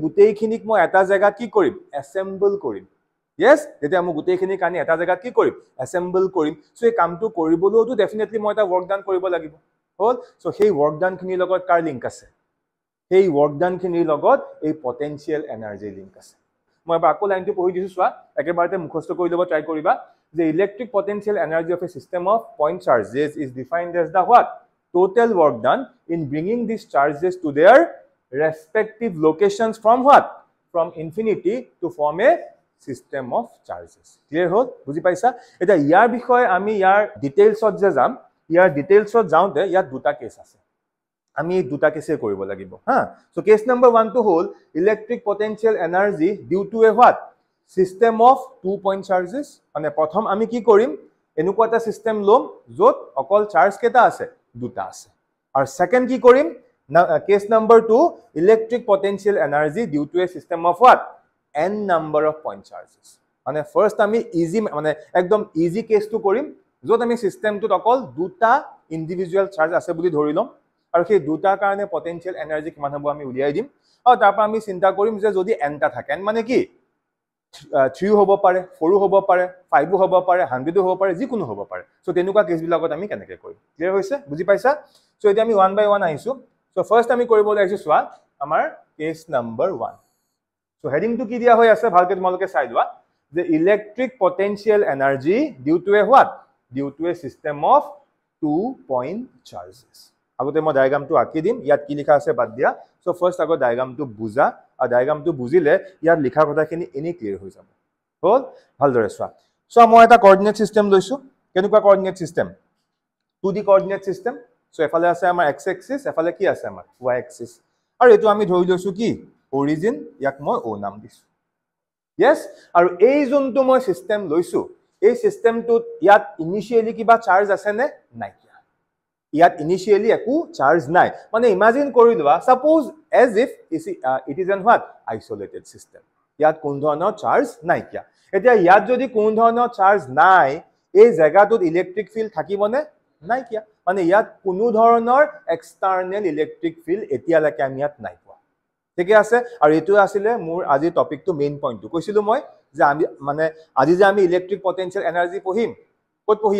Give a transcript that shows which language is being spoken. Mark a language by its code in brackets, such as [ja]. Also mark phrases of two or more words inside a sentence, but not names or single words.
[as] গুটেইখিনিক মই এটা জায়গা কি কৰিম অ্যাসেম্বল কৰিম yes যেতিয়া আমি গুটেইখিনি কানি এটা জায়গাত কি কৰিম অ্যাসেম্বল কৰিম সো এই কামটো কৰিবলৈও ডেফিনেটলি মই এটা [en] work done [as] কৰিব লাগিব হল সো সেই [en] work done [as] খিনিৰ লগত কাৰ লিংক আছে সেই [en] work done [as] খিনিৰ লগত এই [en] potential energy [as] লিংক আছে মই আকৌ লাইনটো পঢ়ি দিছো চোৱা একেবাৰতে মুখস্থ কৰি লব ট্ৰাই কৰিবা যে [en] electric potential energy of a system of point charges is defined as the what total work done in bringing these charges to their respective locations from what from infinity to form a system of charges [as] clear hol বুজি পাইছা এটা ইয়াৰ বিষয়ে আমি ইয়াৰ ডিটেইলছত যে যাম ইয়াৰ ডিটেইলছত যাওঁতে ইয়াত দুটা কেস আছে আমি দুটা কেছে কৰিব লাগিব হা সো [en] case number 1 [as] টো হল [en] electric potential energy due to a what system of 2 point charges [as] মানে প্ৰথম আমি কি কৰিম এনেকুৱা এটা সিস্টেম লম যত অকল চাৰ্জ কেটা আছে দুটা আছে আৰু সেকেন্ড কি কৰিম [en] case number 2 electric potential energy due to a system of what n number of point charges [as] মানে ফার্স্ট আমি ইজি মানে একদম ইজি কেসটো কৰিম যত আমি সিস্টেমটোত অকল দুটা [en] individual charge [as] আছে বুলি ধৰি লম আৰু সেই দুটাৰ কাৰণে পটেনশিয়াল এনাৰ্জি কিমান হ'ব আমি উলিয়াই দিম আৰু তাৰ পৰা আমি চিন্তা কৰিম যে যদি n টা থাকে n মানে কি 3 হ'ব পাৰে 4 হ'ব পাৰে 5 হ'ব পাৰে 100 হ'ব পাৰে যিকোনো হ'ব পাৰে সো তেনেকুৱা কেস বিলাকত আমি কেনেকৈ কৰিম ক্লিয়াৰ হৈছে বুজি পাইছা সো এতিয়া আমি 1 বাই 1 আহিছো [en] so first [as] আমি কৰিব লাগিছো সোৱা আমাৰ [en] case number 1 [as] সো হেডিং টু কি দিয়া হৈ আছে ভালকে তোমালোকে চাই লোৱা যে [en] electric potential energy due to a what due to a system of 2 point charges [as] আগতে মই ডায়াগ্ৰামটো আঁকি দিম ইয়াত কি লিখা আছে বাদ দিয়া [en] so first [as] আগত ডায়াগ্ৰামটো বুজা আৰু ডায়াগ্ৰামটো বুজিলে ইয়াত লিখা কথাখিনি এনি ক্লিয়াৰ হৈ যাব হল ভালদৰে চোৱা সো মই এটা [en] coordinate system [as] লৈছো কেনেকুৱা [en] coordinate system 2D coordinate system [as] সো এফালে আছে আমাৰ [en] x axis [as] এফালে কি আছে আমাৰ [en] y axis [as] আৰু এটো আমি ধৰি লৈছো কি অৰিজিন ইয়াক মই ও নাম দিছো yes আৰু এই যোনটো মই সিস্টেম লৈছো এই সিস্টেমটোত ইয়াত ইনিশিয়ালি কিবা চাৰ্জ আছে নে নাই ইয়াত ইনিশিয়ালি একো চাৰ্জ নাই মানে ইমাজিন কৰি লোৱা [en] suppose as if it is an what isolated system [as] ইয়াত কোন ধৰণৰ চাৰ্জ নাই কিয়া এতিয়া ইয়াত যদি কোন ধৰণৰ চাৰ্জ নাই এই জায়গাটোত [en] electric field [as] থাকিবনে নাই কিয়া মানে ইয়াত কোনো ধৰণৰ [en] external electric field [as] এতিয়ালৈকে আমি ইয়াত নাই পোৱা ঠিক আছে আৰু এটো আছিল মোৰ আজি টপিকটো [en] main pointটো [as] কৈছিলো মই যে আমি মানে আজি যে আমি [en] electric potential energy [as] পঢ়িম কত পঢ়ি